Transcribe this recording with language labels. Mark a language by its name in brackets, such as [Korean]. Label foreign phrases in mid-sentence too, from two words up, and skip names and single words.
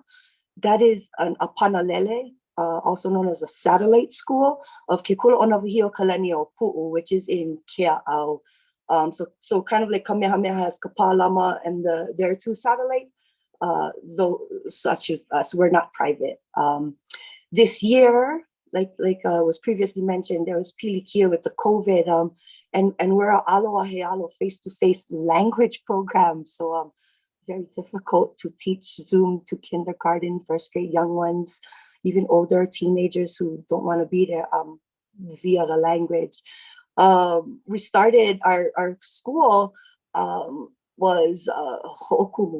[English] That is a panalele, also known as a satellite school of Ke Kula o Nāwahīokalaniʻōpuʻu, which is in Kēhau. So kind of like Kamehameha has Kapalama and there are 2 satellites, though such as us, we're not private. This year, like was previously mentioned, there was pilikia with the COVID, and we're a ʻAlo face-to-face language program. So very difficult to teach Zoom to kindergarten, 1st grade young ones, even older teenagers who don't want to be there via the language. We started our school was ho'okumu.